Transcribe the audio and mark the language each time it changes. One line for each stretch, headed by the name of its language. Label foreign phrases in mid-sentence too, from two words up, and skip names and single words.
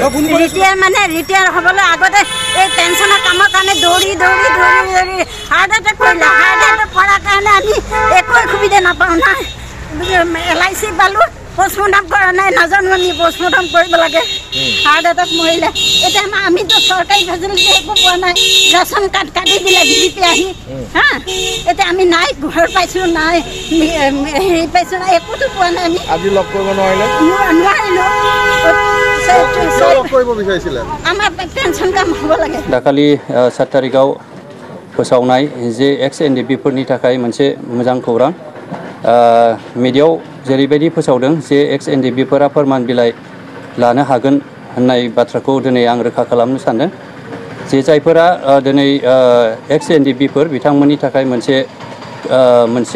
Assamese: ৰিটায়াৰ হ'বলৈ আগতে এই পেঞ্চনৰ কামৰ কাৰণে দৌৰি হাৰ্ট এটেক কৰিলে হাৰ্ট এটেক কৰাৰ কাৰণে আমি একো সুবিধা নাপাওঁ নাই LIC পালোঁ পষ্টমৰ্টম কৰা নাই নাজানো আমি পষ্টমৰ্টম কৰিব লাগে হাৰ্ট এটেক মৰিলে এতিয়া আমিতো চৰকাৰী ফেচিলিটি একো পোৱা নাই ৰেচন কাৰ্ড কাটি দিলে বিজেপি আহি এতিয়া আমি নাই ঘৰ পাইছোঁ নাই হেৰি পাইছোঁ নাই একোতো পোৱা নাই আমি আজি লগ কৰিব নোৱাৰিলে আমাৰ পেঞ্চন কাম হ'ব লাগে
Bodo: दाखालि 7 तारिखाव फोसावनाय जे XNDP फोरनि थाखाय मोनसे मोजां खौरां मिडियायाव जेरैबायदि फोसावदों जे XNDP फोरा फोरमान बिलाइ लानो हागोन होननाय बाथ्राखौ दिनै आं रोखा खालामनो सानदों जे जायफोरा दिनै XNDP फोर बिथांमोननि थाखाय मोनसे